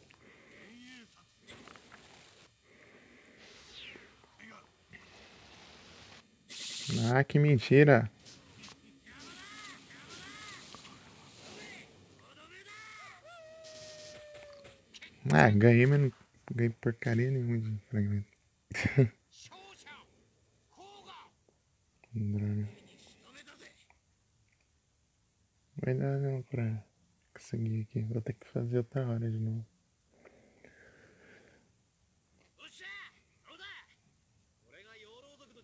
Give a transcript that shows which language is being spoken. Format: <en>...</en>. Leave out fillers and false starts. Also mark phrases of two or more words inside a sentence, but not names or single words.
<pt>Ah, que mentira. Ah, ganhei, mas não ganhei porcaria nenhuma de fragmento.</pt> <ja>勝者甲賀</ja> <pt>Droga. Vai dar não pra conseguir aqui. Vou ter que fazer outra hora de novo.</pt> <ja>おっしゃ、どうだ。俺が養老</ja>